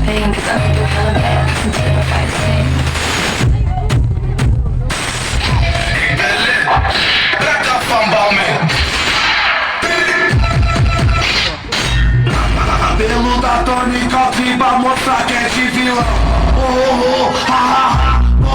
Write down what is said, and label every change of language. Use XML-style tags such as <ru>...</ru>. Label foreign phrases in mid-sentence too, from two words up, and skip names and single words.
<en>think, cause I'm doing hella bad since I don't like to sing. Back up, Bumblebee.</en> <pt>Cabelo da tônica pra mostrar que é de vilão. Oh, oh, oh, ha, ha, ha.</pt>